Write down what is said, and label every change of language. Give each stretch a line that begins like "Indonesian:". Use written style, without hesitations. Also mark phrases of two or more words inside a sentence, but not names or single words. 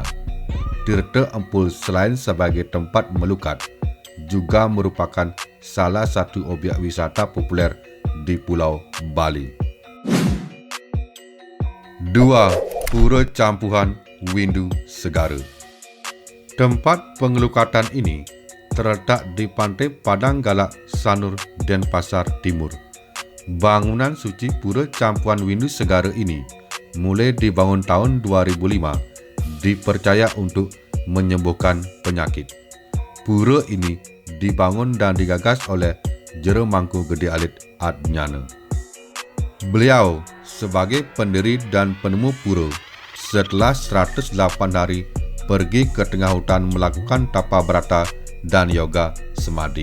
Indonesian: Tirta Empul selain sebagai tempat melukat, juga merupakan salah satu objek wisata populer di Pulau Bali. 2. Pura Campuhan Windu Segara. Tempat pengelukatan ini terletak di pantai Padang Galak, Sanur, Denpasar Timur. Bangunan suci Pura Campuhan Windu Segara ini mulai dibangun tahun 2005, dipercaya untuk menyembuhkan penyakit. Pura ini dibangun dan digagas oleh Jero Mangku Gede Alit Adnyana. Beliau sebagai pendiri dan penemu pura setelah 108 hari pergi ke tengah hutan melakukan tapa brata dan yoga semadi.